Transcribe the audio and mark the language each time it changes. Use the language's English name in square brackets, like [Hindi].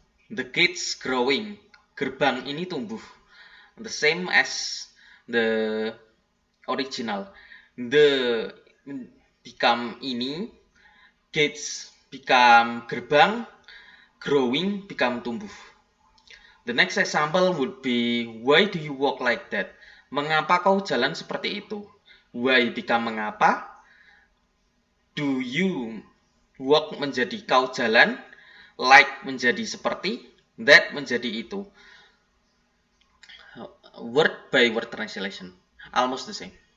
[English] The gates growing, [Indonesian] gerbang ini tumbuh. [English] The same as the original. The become ini, gates become gerbang, growing become tumbuh. The next example would be, why do you walk like that? [Indonesian] Mengapa kau jalan seperti itu? [English] Why become [Indonesian] mengapa? [English] Do you walk [Indonesian] menjadi kau jalan, like menjadi seperti, that menjadi itu. [English] Word by word translation, almost the same.